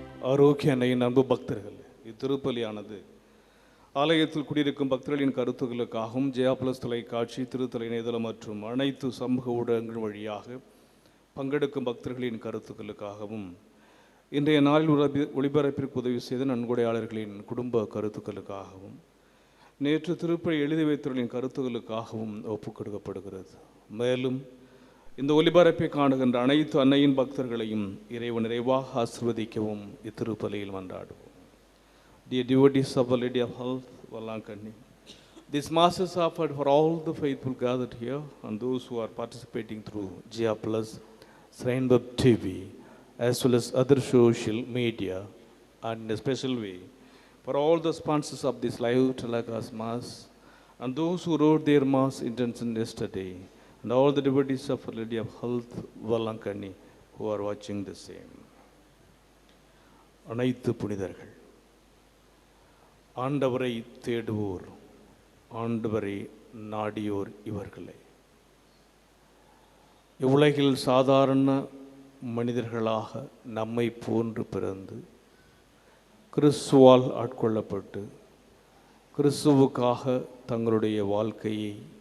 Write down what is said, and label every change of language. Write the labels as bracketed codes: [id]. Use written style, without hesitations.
[ta] ஆரோக்கிய அன்னையின் அன்பு பக்தர்கள், இத்திருப்பலியானது ஆலயத்தில் குடியிருக்கும் பக்தர்களின் கருத்துக்களுக்காகவும் ஜெயா பிளஸ் தொலைக்காட்சி, திருத்தலை இணையதளம் மற்றும் அனைத்து சமூக ஊடகங்கள் வழியாக பங்கெடுக்கும் பக்தர்களின் கருத்துக்களுக்காகவும் இன்றைய நாளில் ஒளிபரப்பிற்கு உதவி செய்த நன்கொடையாளர்களின் குடும்ப கருத்துக்களுக்காகவும் நேற்று திருப்பலி எழுதி வைத்தவர்களின் கருத்துக்களுக்காகவும் ஒப்புக்கொடுக்கப்படுகிறது. மேலும் இந்த ஒளிபரப்பை காணுகின்ற அனைத்து அன்னையின் பக்தர்களையும் இறைவன் நிறைவாக ஆசீர்வதிக்கவும் இத்திருப்பலியில் மன்றாடுவோம். [en] Dear devotees of Our Lady of Health, Valankanni, this Mass is offered for all the faithful gathered here and those who are participating through Jia Plus, Shrine Web TV, as well as other social media, and in a special way for all the sponsors of this live telecast Mass and those who wrote their Mass intention yesterday, and all the devotees of Our Lady of Health, Valankanni, who are watching the same. [ta] அனைத்து புனிதர்கள், ஆண்டவரை தேடுவோர், ஆண்டவரை நாடியோர் இவர்களே. இவ்வுலகில் சாதாரண மனிதர்களாக நம்மை போன்று பிறந்து கிறிஸ்துவால் ஆட்கொள்ளப்பட்டு கிறிஸ்துவுக்காக தங்களுடைய வாழ்க்கையை